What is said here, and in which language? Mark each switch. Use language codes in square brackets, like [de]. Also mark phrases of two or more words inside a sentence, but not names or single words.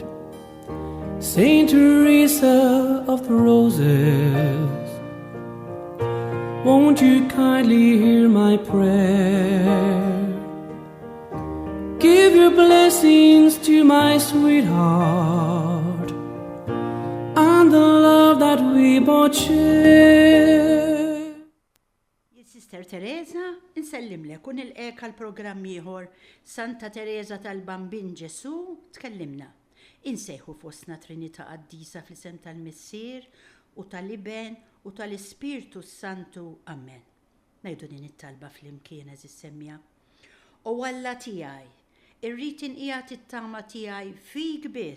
[en] Saint Teresa of the Roses, won't you kindly hear my prayer? Give your blessings to my sweetheart and the love that we both share. [mt] Sister Teresa, insellimlek u nilqek għal programm ieħor Santa Teresa tal-Bambin Ġesu tkellimna. Insejħu fostna Trinità Qaddisa fl-isem tal-Missier u tal-Iben u tal-Ispirtu Santu. Amen. Ngħidu din it-talba fl-imkien eżis semmija. O Alla tiegħi, irrid inqiegħed it-tama tiegħi fik biss.